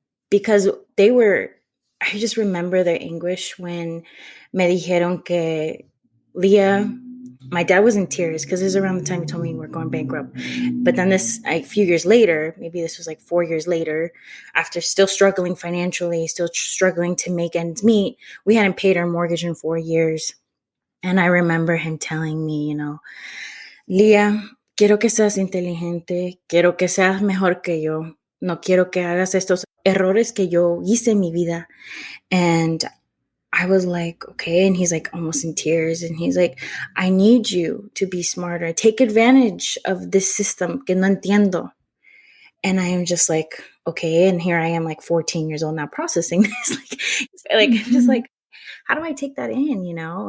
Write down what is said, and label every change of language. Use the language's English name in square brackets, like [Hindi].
[English] Because they were, I just remember their anguish when [Spanish] me dijeron que, [English] Lea, my dad was in tears because this is around the time he told me we're going bankrupt. But then this, a few years later, maybe this was like 4 years later, after still struggling financially, still struggling to make ends meet, we hadn't paid our mortgage in 4 years. And I remember him telling me, you know, [Spanish] Lea, quiero que seas inteligente, quiero que seas mejor que yo, no quiero que hagas estos errores que yo hice en mi vida. [English] And I was like, okay. And he's like almost in tears. And he's like, I need you to be smarter. Take advantage of this system [Spanish] que no entiendo. [English] And I am just like, okay. And here I am like 14 years old now processing this. Just like, how do I take that in, you know?